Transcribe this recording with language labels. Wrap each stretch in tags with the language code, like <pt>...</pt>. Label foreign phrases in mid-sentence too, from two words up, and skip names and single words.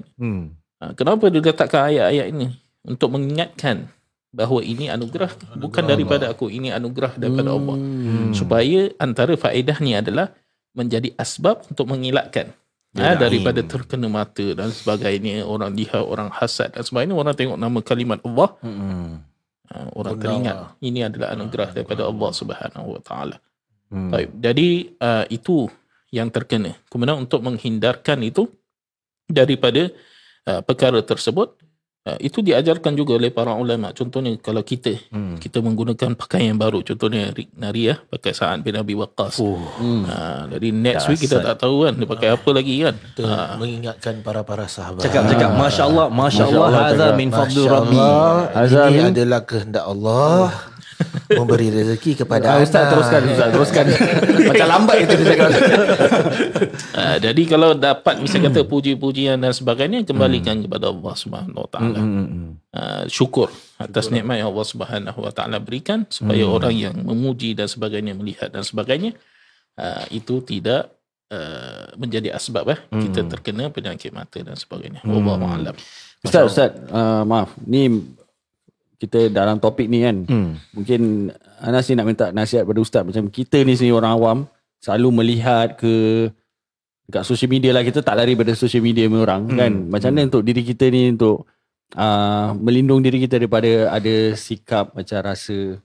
<ms>Kenapa dia letakkan ayat-ayat ini? Untuk mengingatkan bahawa ini anugerah bukan daripada aku, ini anugerah daripada Allah. Supaya antara faedah ni adalah menjadi asbab untuk mengelakkan daripada terkena mata dan sebagainya, orang lihat, orang hasad dan sebagainya. Orang tengok nama kalimat Allah, orang teringat ini adalah anugerah daripada Allah</ms> <ar>سبحانه وتعالى.</ar> <ms>Jadi itu yang terkena. Kemudian untuk menghindarkan itu daripada perkara tersebut, itu diajarkan juga oleh para ulama. Contohnya kalau kita menggunakan pakaian baru, contohnya Rik Nari pakai Sa'ad bin Abi Waqqas. Jadi</ms> <en>next week</en> <ms>kita tak tahu kan dia pakai apa lagi kan. Mengingatkan para sahabat.</ms> <ar>Cakap ما شاء الله، هذا من فضل ربي.</ar> <ms>Ini adalah kehendak Allah. memberi rezeki kepada Ustaz teruskan. Macam lambat itu dia cakap. Jadi kalau dapat misalnya kata puji-pujian dan sebagainya, kembalikan kepada Allah</ms> <ar>سبحانه وتعالى.</ar> <ms>Syukur atas nikmat yang Allah</ms> <ar>سبحانه وتعالى</ar> <ms>berikan, supaya orang yang memuji dan sebagainya, melihat dan sebagainya, itu tidak menjadi asbab kita terkena penyakit mata dan sebagainya.</ms> <ar>والله أعلم.</ar> <ms>Ustaz, maaf. Ni kita dalam topik ni kan. Mungkin Anas ni nak minta nasihat pada Ustaz. Macam kita ni sendiri orang awam, selalu melihat dekat</ms> <en>social media</en> <ms>lah. Kita tak lari pada</ms> <en>social media</en> <ms>orang kan. Macam mana untuk diri kita ni untuk melindung diri kita daripada ada sikap macam rasa</ms>